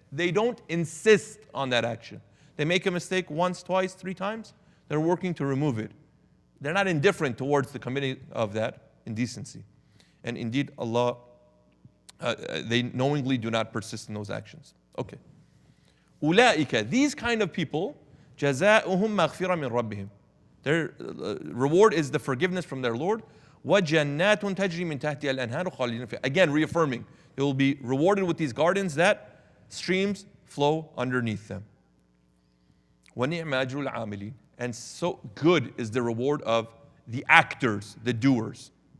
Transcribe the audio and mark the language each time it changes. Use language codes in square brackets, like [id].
[en] They don't insist on that action. They make a mistake once, twice, 3 times. They're working to remove it. They're not indifferent towards the committing of that indecency. And indeed, Allah, they knowingly do not persist in those actions. Okay. [ar] أُولَٰئِكَ, [en] these kind of people, [ar] جَزَاؤُهُمْ مَغْفِرَةٌ مِّن رَبِّهِمْ. [en] Their reward is the forgiveness from their Lord. [ar] وَجَنَّاتٌ تَجْرِي مِن تَحْتِهَا الْأَنْهَارُ خَالِدِينَ فِيهَا. [en] Again, reaffirming, they will be rewarded with these gardens that streams flow underneath them. [ar] وَنِعْمَ أَجْرُ الْعَامِلِينَ. [en] And so good is the reward of the actors, the doers.